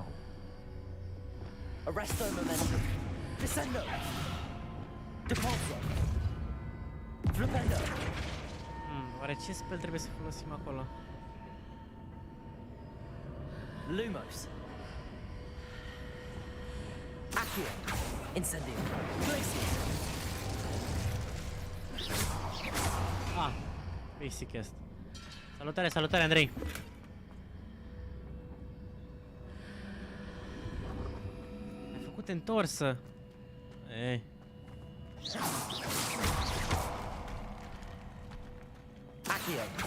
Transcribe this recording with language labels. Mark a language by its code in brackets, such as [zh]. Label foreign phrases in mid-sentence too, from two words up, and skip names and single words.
[ro] Arresto momentum. Descendo. Depulso. Flipendo. Oare ce spell trebuie să folosim acolo? Lumos. Accio. Incendio. Glacius. Ah, basic este. Salutare, salutare, Andrei! Ai făcut întorsă! Ei. Accio.